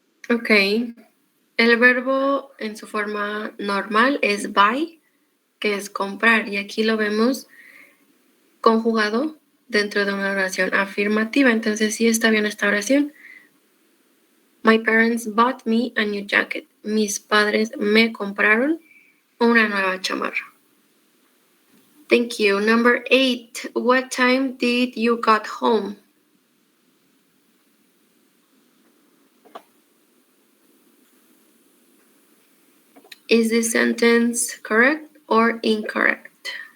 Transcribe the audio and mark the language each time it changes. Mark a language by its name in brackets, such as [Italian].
[Spanish] Ok. El verbo en su forma normal es buy, que es comprar, y aquí lo vemos conjugado dentro de una oración afirmativa. Entonces sí está bien esta oración. [English] My parents bought me a new jacket. [Spanish] Mis padres me compraron una nueva chamarra. [English] Thank you. Number 8. What time did you got home? Is this sentence correct or incorrect?